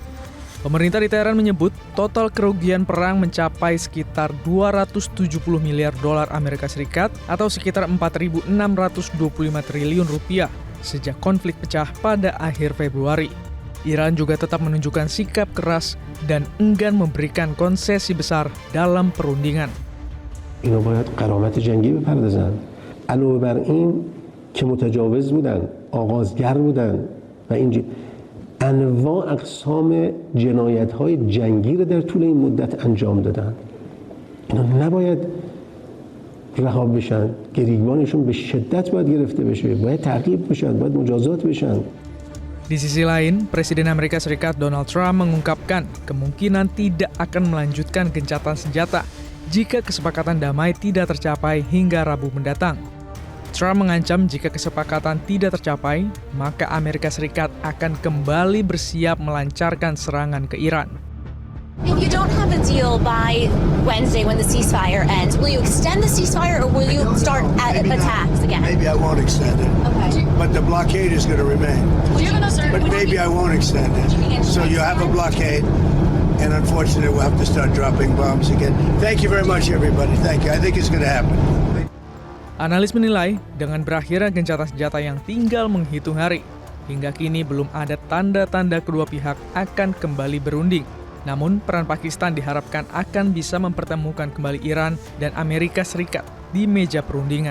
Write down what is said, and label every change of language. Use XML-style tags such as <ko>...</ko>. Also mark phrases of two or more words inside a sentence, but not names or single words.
<id>Pemerintah di Teheran menyebut total kerugian perang mencapai sekitar 270 miliar dolar Amerika Serikat atau sekitar 4.625 triliun rupiah sejak konflik pecah pada akhir Februari. Iran juga tetap menunjukkan sikap keras dan enggan memberikan konsesi besar dalam perundingan.</id> <fa>Ini باید غرامت جنگی بپردازند. علاوه بر این که متجاوز بودن، آغازگر بودن و انواع اقسام جنایت‌های جنگی رو در طول این مدت انجام دادن. اینا نباید رها بشن. گریبانشون به شدت باید گرفته بشه. باید تعقیب بشن، باید مجازات بشن.</fa> <id>Di sisi lain, Presiden Amerika Serikat Donald Trump mengungkapkan kemungkinan tidak akan melanjutkan gencatan senjata jika kesepakatan damai tidak tercapai hingga Rabu mendatang. Trump mengancam jika kesepakatan tidak tercapai, maka Amerika Serikat akan kembali bersiap melancarkan serangan ke Iran.</id> <en>If you don't have a deal by Wednesday when the ceasefire ends, will you extend the ceasefire or will you start attacks again? Maybe I won't extend it. Okay. But the blockade is going to remain. But maybe I won't extend it. So you have a blockade, and unfortunately we'll have to start dropping bombs again. Thank you very much, everybody. Thank you. I think it's going to happen.</en> <id>Analis menilai, dengan berakhirnya gencatan senjata yang tinggal menghitung hari, hingga kini belum ada tanda-tanda kedua pihak akan kembali berunding. Namun, peran Pakistan diharapkan akan bisa mempertemukan kembali Iran dan Amerika Serikat di meja perundingan.</id>